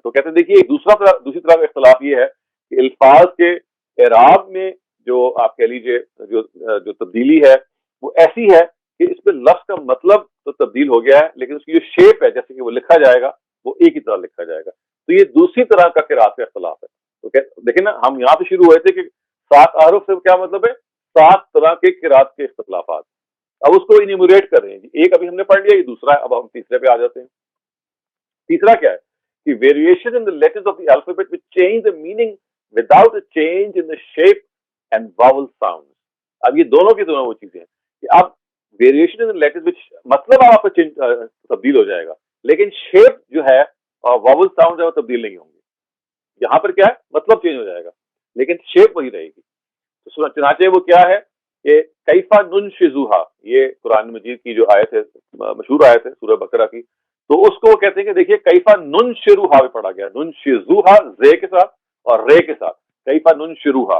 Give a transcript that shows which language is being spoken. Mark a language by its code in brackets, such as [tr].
[ur] تو کہتے ہیں دیکھیے دوسری طرح کا اختلاف یہ ہے کہ الفاظ کے اعراب میں جو آپ کہہ لیجیے جو تبدیلی ہے وہ ایسی ہے کہ اس پہ لفظ کا مطلب تو تبدیل ہو گیا ہے لیکن اس کی جو شیپ ہے جیسے کہ وہ لکھا جائے گا وہ ایک ہی طرح لکھا جائے گا. تو یہ دوسری طرح کا قرات کا اختلاف ہے. تو دیکھیں نا ہم یہاں سے شروع ہوئے تھے کہ 7 احرف سے کیا مطلب ہے، 7 طرح کے قرات کے اختلافات. اب اس کو انیموریٹ کر رہے ہیں. ایک ابھی ہم نے پڑھ لیا، یہ دوسرا ہے. اب ہم تیسرے پہ آ جاتے ہیں. تیسرا کیا ہے کہ [en] Variation in the letters of the alphabet which change the meaning without a change in the shape and vowel sounds. [ur] اب یہ دونوں کی دونوں وہ چیزیں ہیں کہ اب [en] variation ان letters وچ [ur] مطلب آپ کا تبدیل ہو جائے گا لیکن شیپ جو ہے اور واول ساؤنڈ ہے وہ تبدیل نہیں ہوں گے. یہاں پر کیا ہے مطلب چینج ہو جائے گا لیکن شیپ وہی رہے گی. تو چنانچہ وہ کیا ہے کہ [ar] کیفا ننشزوہا، [ur] یہ قرآن مجید کی جو آیت ہے، مشہور آیت ہے سورہ بقرہ کی، تو اس کو وہ کہتے ہیں کہ دیکھیے کیفا ننشروہا بھی پڑھا گیا، ننشزوہا زے کے ساتھ اور رے کے ساتھ، کیفا ننشروہا.